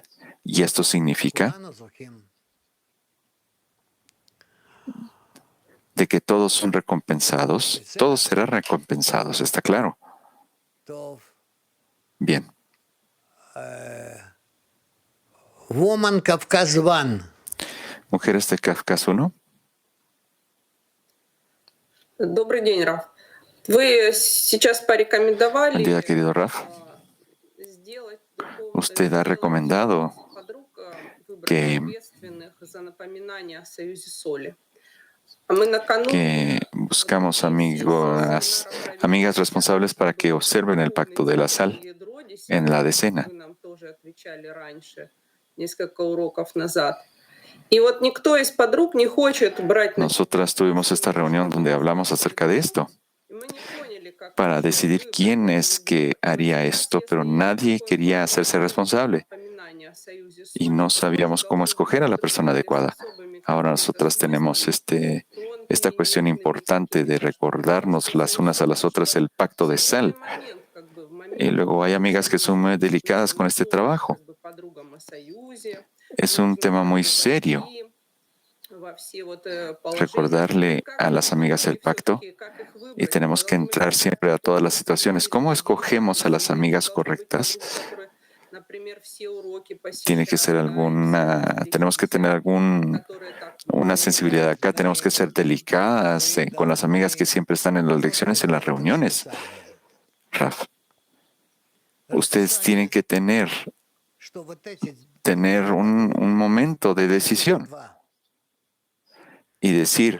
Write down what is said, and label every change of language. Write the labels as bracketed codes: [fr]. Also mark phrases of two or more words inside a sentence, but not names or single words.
[es] Y esto significa de que todos son recompensados, todos serán recompensados, ¿está claro? Bien. [en] Woman Kafkaz 1. [es] Mujeres de Kafkas 1. [ru] Добрый день, Раф. Вы сейчас порекомендовали [es] Buen día, querido Raf. [ru] сделать [es] Usted ha recomendado [ru] подруг, выбрать [es] que, [ru] ответственных за напоминание о союзе соли. А мы накануне [es] que buscamos amigas responsables para que observen el pacto de la sal en la decena. [ru] вы нам тоже отвечали раньше, несколько уроков назад. И вот никто из подруг не хочет брать на [es] Nosotras tuvimos esta reunión donde hablamos acerca de esto para decidir quién es que haría esto, pero nadie quería hacerse responsable [ru] напоминание о союзе соли. [es] y no sabíamos cómo escoger a la persona adecuada. Ahora nosotras tenemos esta cuestión importante de recordarnos las unas a las otras el pacto de sal. Y luego hay amigas que son muy delicadas con este trabajo. [ru] Подругам о союзе, [es] Es un tema muy serio [ru] во все вот положения. [es] recordarle a las amigas el pacto y tenemos que entrar siempre a todas las situaciones. ¿Cómo escogemos a las amigas correctas? [ru] Например, все уроки [es] Tiene que ser tenemos que tener una sensibilidad acá, tenemos que ser delicadas con las amigas que siempre están en las lecciones, en las reuniones. Raf, ustedes tienen que tener un momento de decisión y decir